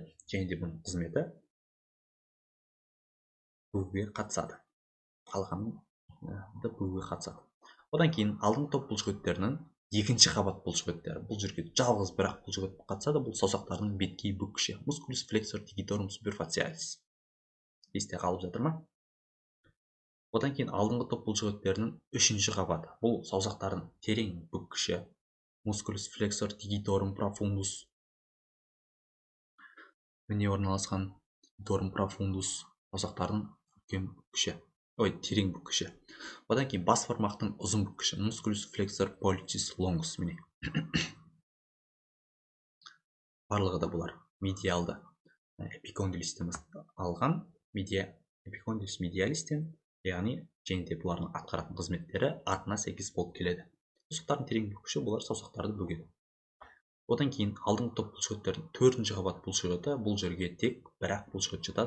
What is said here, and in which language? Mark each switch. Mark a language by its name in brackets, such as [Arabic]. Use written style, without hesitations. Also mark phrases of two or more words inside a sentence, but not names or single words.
[Kazakh] Және де бұның қызметі бүгуге қатысады. Қалғанды бүгуге қатысады. Одан кейін алдыңғы топ бұлшықеттерінің екінші қабат бұлшықеттері. Бұл жерге жалғыз бірақ бұлшықет қатысады. Бұл саусақтардың беткей бүккіші [Latin] musculus flexor digitorum superficialis. [Kazakh] Есте қалып жатыр ма? Одан кейін алдыңғы топ бұлшықеттерінің үшінші қабаты. Бұл саусақтардың терең бүккіші [Latin] musculus flexor digitorum profundus. [Kazakh] Міне орналасқан [Latin] digitorum profundus [Kazakh] саусақтардың үлкен бүккіші. Терең бүккіші. Одан кейін бас бармақтың ұзын бүккіші [Latin] musculus flexor pollicis longus. [Kazakh] Міне барлығы да бұлар медиалды эпикондилистен алған, эпикондилис медиалистен, яғни және де бұлардың атқаратын қызметтері атына сәйкес болып келеді. Саусақтардың терең бүккіші бұлар саусақтарды бөгеді. Одан кейін алдыңғы топ бұлшықеттердің төртінші қабат бұлшықеті, бұл жерге тек бірақ бұлшықет жатады.